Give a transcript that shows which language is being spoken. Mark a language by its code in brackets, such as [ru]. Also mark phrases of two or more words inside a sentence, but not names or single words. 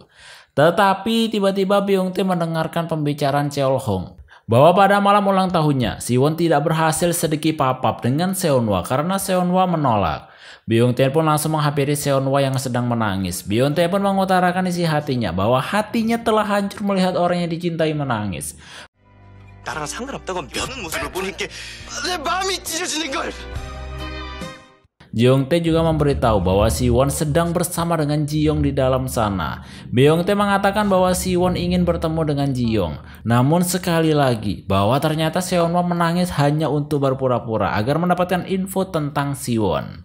[id] Tetapi tiba-tiba Byung-tae mendengarkan pembicaraan Cheol-hong bahwa pada malam ulang tahunnya, Siwon tidak berhasil sedikit papap dengan Seonhwa karena Seonhwa menolak. Byung-tae pun langsung menghampiri Seonhwa yang sedang menangis. Byung-tae pun mengutarakan isi hatinya bahwa hatinya telah hancur melihat orang yang dicintai menangis. [ko] 나랑 상관없다고 몇 모습을 보니까 내 마음이 찢어지는 걸. [id] Byung-tae juga memberitahu bahwa Siwon sedang bersama dengan Ji-young di dalam sana. Byung-tae mengatakan bahwa Siwon ingin bertemu dengan Ji-young. Namun sekali lagi, bahwa ternyata Seonhwa menangis hanya untuk berpura-pura agar mendapatkan info tentang Siwon.